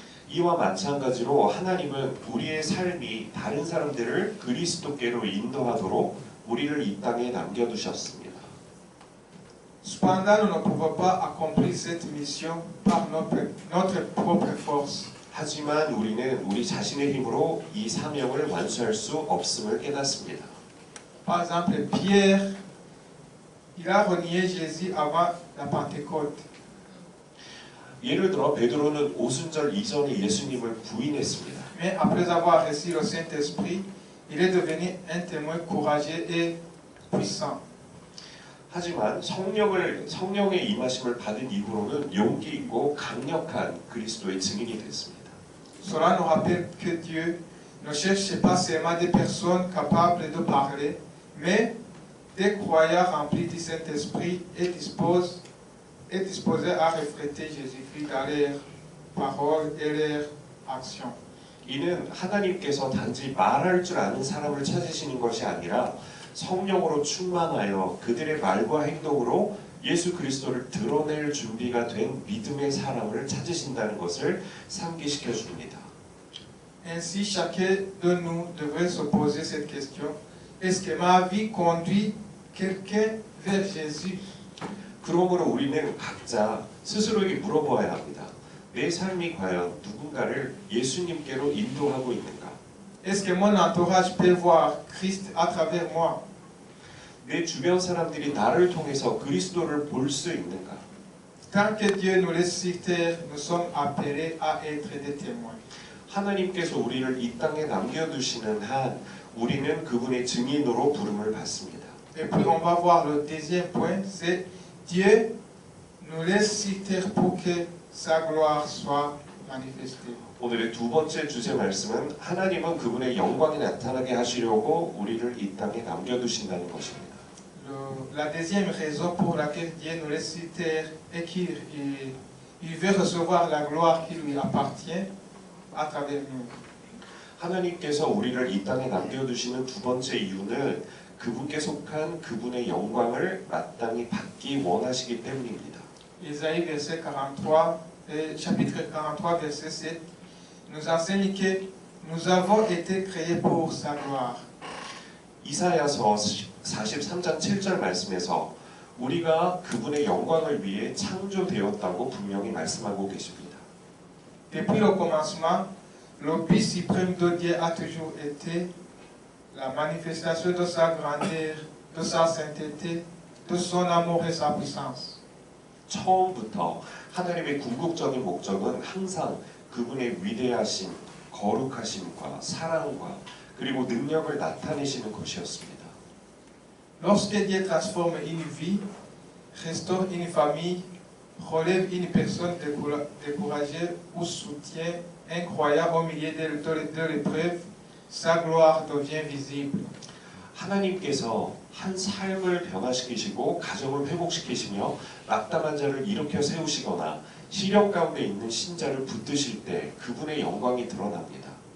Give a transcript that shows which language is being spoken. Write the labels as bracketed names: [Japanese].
[Korean] 이와 마찬가지로 하나님은 우리의 삶이 다른 사람들을 그리스도께로 인도하도록 우리를 이 땅에 남겨두셨습니다. [French] Cependant, nous ne pouvons pas accomplir cette mission par notre propre force. [Korean] 하지만 우리는 우리 자신의 힘으로 이 사명을 완수할 수 없음을 깨닫습니다. [French] Par exemple, Pierre, il a renié Jésus avant la Pentecôte. [Korean] 예를 들어 베드로는 오순절 이전에 예수님을 부인했습니다. [French] Mais après avoir reçu le Saint-Esprit, il est devenu un témoin courageux et puissant. [Korean] 하지만 성령의 임하심을 받은 이후로는 용기 있고 강력한 그리스도의 증인이 됐습니다. [French] Cela nous rappelle que Dieu ne cherche pas seulement des personnes capables de parler, mais des croyants remplis du Saint-Esprit et disposés à refléter Jésus-Christ dans leurs paroles et leurs actions. [Korean] 이는 하나님께서 단지 말할 줄 아는 사람을 찾으시는 것이 아니라 성령으로 충만하여 그들의 말과 행동으로 예수 그리스도를 드러낼 준비가 된 믿음의 사람을 찾으신다는 것을 상기시켜 줍니다. [French] Ainsi, chacun de nous devrait se poser cette question: est-ce que ma vie conduit quelqu'un vers Jésus? [Korean] 그러므로 우리는 각자 스스로에게 물어보아야 합니다. 내 삶이 과연 누군가를 예수님께로 인도하고 있는가? [French] Est-ce que mon entourage peut voir Christ à travers moi? [Korean] 내 주변 사람들이 나를 통해서 그리스도를 볼 수 있는가? [French] Tant que Dieu nous laisse sur terre, nous sommes appelés à être des témoins. [Korean] 하나님께서 우리를 이 땅에 남겨두시는 한 우리는 그분의 증인으로 부름을 받습니다. [French] Et puis on va voir le deuxième point, c'est Dieu nous laisse sur terre pour que sa gloire soit manifestée. [Korean] 오늘의 두 번째 주제 말씀은 하나님은 그분의 영광이 나타나게 하시려고 우리를 이 땅에 남겨두신다는 것입니다. [French] La deuxième raison pour laquelle Dieu nous laisse sur terre est qu'il veut recevoir la gloire qui lui appartient à travers nous. [Korean] 하나님께서 우리를 이 땅에 남겨두시는 두 번째 이유는 그분께 속한 그분의 영광을 마땅히 받기 원하시기 때문입니다. [French] Isaïe verset 43, chapitre 43 verset 7 nous enseigne que nous avons été créés pour sa gloire. [Korean] 이사야서 43장 7절 말씀에서 우리가 그분의 영광을 위해 창조되었다고 분명히 말씀하고 계십니다. [French] Depuis le commencement, le but suprême de Dieu a toujours été la manifestation de sa grandeur, de sa sainteté, de son amour et sa puissance. [Korean] 처음부터 하나님의 궁극적인 목적은 항상 그분의 위대하심, 거룩하심과 사랑과 그리고 능력을 나타내시는 것이었습니다. [French] Lorsque Dieu transforme une vie, restaure une famille, relève une personne découragée ou soutient un croyant au milieu de l'épreuve, sa gloire devient visible. [Korean] 하나님께서 한 삶을 변화시키시고 가정을 회복시키시며 낙담한 자를 일으켜 세우시거나 시련 가운데 있는 신자를 붙드실 때 그분의 영광이 드러납니다.